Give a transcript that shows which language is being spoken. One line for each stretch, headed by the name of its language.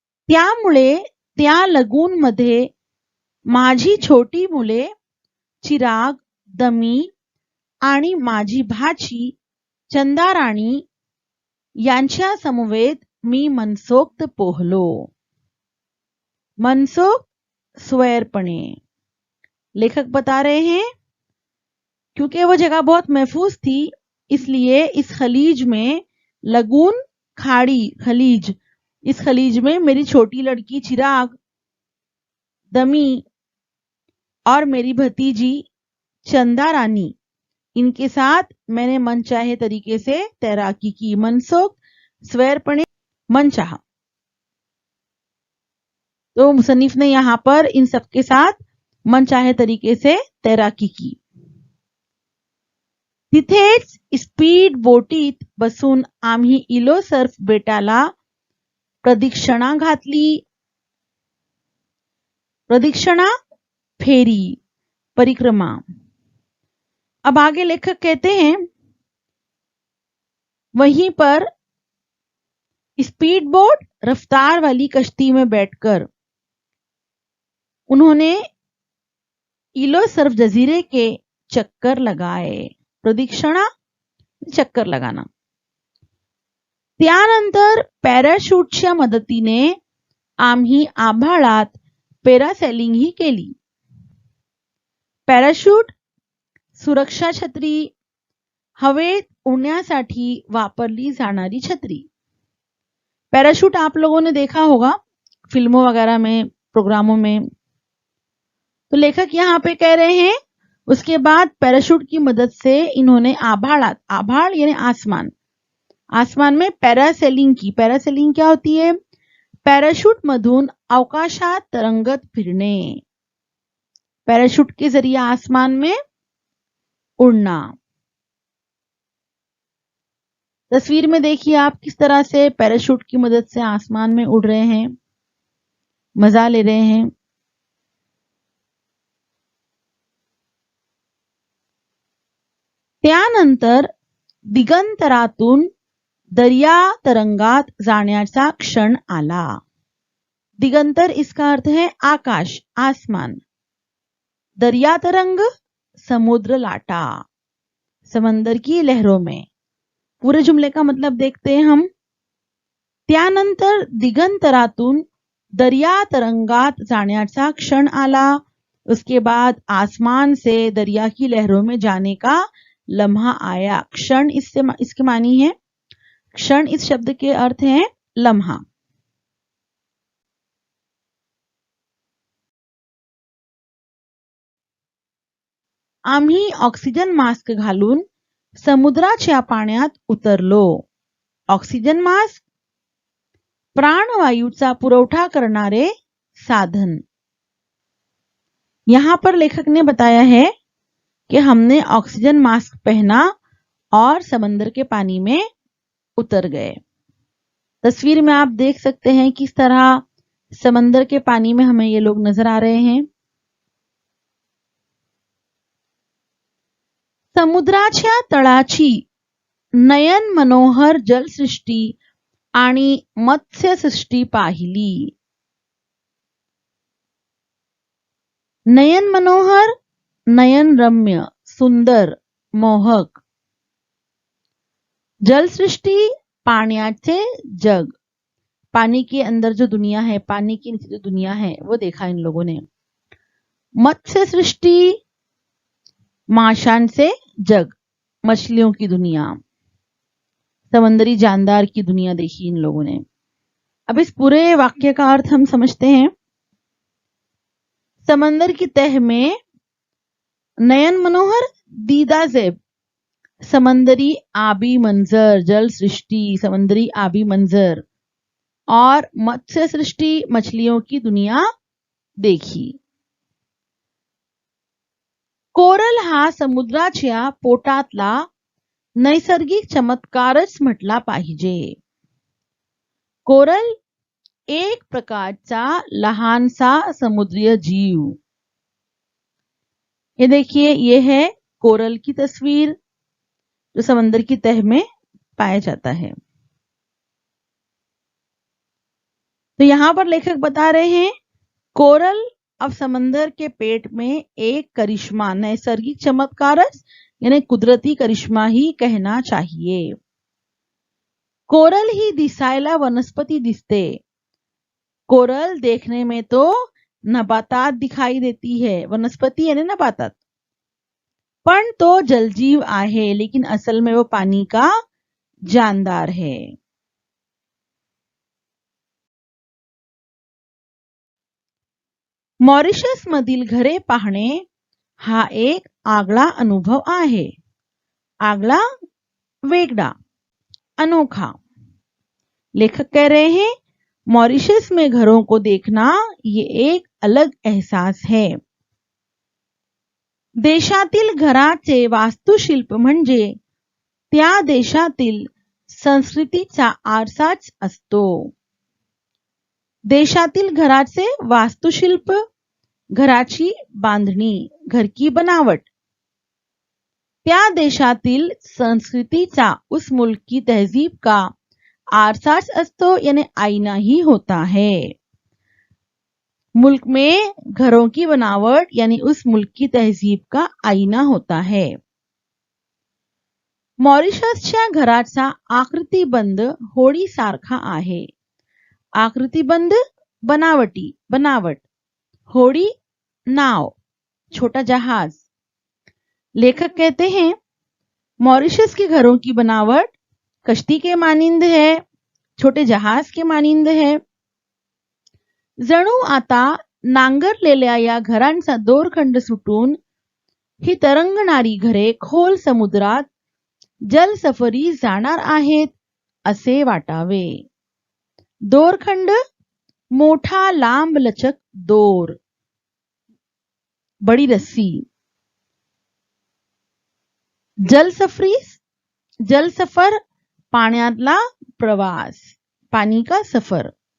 Marathi: त्यामुळे त्या लगून मध्ये माझी छोटी मुले चिराग, दमी आणि माझी भाची चंदाराणी यांच्या समवेत मी मनसोक्त पोहलो। मनसोक्त स्वैरपणे।
Hindi: लेखक बता रहे हैं क्योंकि वो जगह बहुत महफूज थी, इसलिए इस खलीज में लगून खाड़ी खलीज, इस खलीज में मेरी छोटी लड़की चिराग, दमी और मेरी भतीजी चंदा रानी, इनके साथ मैंने मनचाहे तरीके से तैराकी की।
Marathi: मनसोक्त स्वैरपणे मनचाहा।
Hindi: तो मुसन्निफ ने यहां पर इन सबके साथ मनचाहे तरीके से तैराकी की।
Marathi: तिथेच स्पीड बोटीत बसून आम्ही इलोसर्फ बेटाला प्रदक्षिणा घातली। प्रदक्षिणा फेरी, परिक्रमा।
Hindi: अब आगे लेखक कहते हैं वहीं पर स्पीड बोट रफ्तार वाली कश्ती में बैठकर उन्होंने इलोसर्फ जजीरे के चक्कर लगाए। प्रदक्षिणा चक्कर लगाना।
Marathi: त्यानंतर पॅराशूटच्या मदतीने आम्ही आभाळात पॅरासेलिंग ही केली। पॅराशूट सुरक्षा छत्री, हवेत उड़ण्यासाठी वापरली जाणारी छत्री।
Hindi: पैराशूट आप लोगों ने देखा होगा फिल्मों वगैरह में, प्रोग्रामों में। तो लेखक यहाँ पे कह रहे हैं उसके बाद पैराशूट की मदद से इन्होंने आभाळात, आभाळ यानी आसमान, आसमान में पॅरासेलिंग की। पॅरासेलिंग क्या होती है?
Marathi: पॅराशूट मधून अवकाशात तरंगत फिरणे।
Hindi: पैराशूट के जरिए आसमान में उड़ना। तस्वीर में देखिए आप किस तरह से पैराशूट की मदद से आसमान में उड़ रहे हैं, मजा ले रहे हैं।
Marathi: त्यानंतर दिगंतरातून दर्या तरंगात जाण्याचा क्षण आला।
Hindi: दिगंतर इसका अर्थ है आकाश, आसमान। दरिया तरंग
Marathi: समुद्र लाटा,
Hindi: समंदर की लहरों में। पूरे जुमले का मतलब देखते हैं हम।
Marathi: त्यानंतर दिगंतरातून दरिया तरंगात जाण्याचा क्षण आला।
Hindi: उसके बाद आसमान से दरिया की लहरों में जाने का लम्हा आया। क्षण इसके मानी है, क्षण इस शब्द के अर्थ है लम्हा।
Marathi: आम्ही ऑक्सिजन मास्क घालून समुद्राच्या पाण्यात उतरलो। ऑक्सिजन मास्क प्राणवायूचा पुरवठा करणारे साधन।
Hindi: यहां पर लेखक ने बताया है कि हमने ऑक्सीजन मास्क पहना और समंदर के पानी में उतर गए। तस्वीर में आप देख सकते हैं किस तरह समंदर के पानी में हमें ये लोग नजर आ रहे हैं।
Marathi: समुद्राच्या तळाची नयन मनोहर जलसृष्टी आणि मत्स्यसृष्टी पाहिली। नयन मनोहर, नयन रम्य, सुंदर, मोहक।
Hindi: जल सृष्टि
Marathi: पाण्याचे जग,
Hindi: पानी के अंदर जो दुनिया है, पानी के नीचे जो दुनिया है वो देखा इन लोगों ने। मत्स्य सृष्टि
Marathi: माशांचे जग,
Hindi: मछलियों की दुनिया, समंदरी जानदार की दुनिया देखी इन लोगों ने। अब इस पूरे वाक्य का अर्थ हम समझते हैं। समंदर की तह में नयन मनोहर दीदा ज़ेब, समंदरी आबी मंजर, जल सृष्टि, समंदरी आबी मंजर, और मत्स्य सृष्टि, मछलियों की दुनिया देखी।
Marathi: कोरल हा समुद्राच्या पोटातला नैसर्गिक चमत्कारच म्हटला पाहिजे। कोरल एक प्रकारचा लहानसा समुद्रीय जीव।
Hindi: ये देखिए, ये है कोरल की तस्वीर जो समंदर की तह में पाया जाता है। तो यहां पर लेखक बता रहे हैं कोरल अब समंदर के पेट में एक करिश्मा,
Marathi: नैसर्गिक चमत्कारच
Hindi: यानी कुदरती करिश्मा ही कहना चाहिए।
Marathi: कोरल ही दिसायला वनस्पती दिसते।
Hindi: कोरल देखने में तो नबातात दिखाई देती है, वनस्पति यानी नबातात,
Marathi: पण तो जलजीव आहे,
Hindi: लेकिन असल में वो पानी का जानदार है।
Marathi: मॉरिशस मधील घरे पाहणे हा एक आगळा अनुभव आहे। आगळा, वेगड़ा, अनोखा।
Hindi: लेखक कह रहे हैं मॉरिशस में घरों को देखना ये एक अलग एहसास है।
Marathi: देशातील घराचे वास्तुशिल्प म्हणजे त्या देशातील संस्कृतीचा आरसाच असतो। देशातील घराचे वास्तुशिल्प, घराची बांधणी,
Hindi: घर की बनावट,
Marathi: त्या देशातील संस्कृतीचा,
Hindi: उस मुल्क की तहजीब का
Marathi: आरसाच असतो
Hindi: यानी आईना ही होता है। मुल्क में घरों की बनावट यानी उस मुल्क की तहजीब का आईना होता है।
Marathi: मॉरिशसच्या घराचा आकृतिबंध होडी सारखा आहे। आकृतिबंध बनावटी, बनावट, होडी नाव, छोटा जहाज।
Hindi: लेखक कहते हैं मॉरिशस के घरों की बनावट कश्ती के मानिंद है, छोटे जहाज के मानिंद है।
Marathi: जणू आता नांगरलेल्या या घरांचा दोरखंड सुटून ही तरंगणारी घरे खोल समुद्रात जलसफरी जाणार आहेत असे वाटावे। दोरखंड, मोठा लांब लचक दोर,
Hindi: बड़ी रस्सी।
Marathi: जलसफरी, जलसफर पाण्यातला प्रवास,
Hindi: पानी का सफर।